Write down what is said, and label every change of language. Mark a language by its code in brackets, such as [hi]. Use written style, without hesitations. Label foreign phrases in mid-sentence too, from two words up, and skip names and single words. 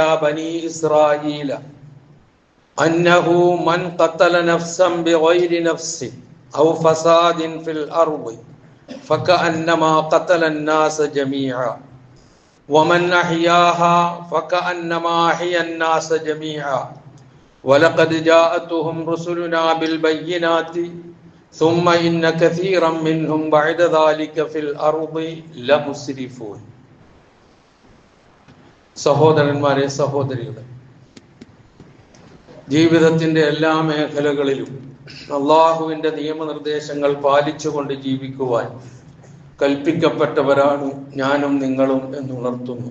[ar] بني إسرائيل أنه من قتل نفسا بغير نفس أو فساد في الأرض فكأنما قتل الناس جميعا ومن أحياها فكأنما أحيا الناس جميعا ولقد جاءتهم رسلنا بالبينات ثم إن كثيرا منهم بعد ذلك في الأرض لمسرفون [ml] സഹോദരന്മാരെ സഹോദരികളെ, ജീവിതത്തിന്റെ എല്ലാ മേഖലകളിലും അള്ളാഹുവിന്റെ നിയമനിർദ്ദേശങ്ങൾ പാലിച്ചുകൊണ്ട് ജീവിക്കുവാൻ കൽപ്പിക്കപ്പെട്ടവരാണ് ഞാനും നിങ്ങളും എന്നുണർത്തുന്നു.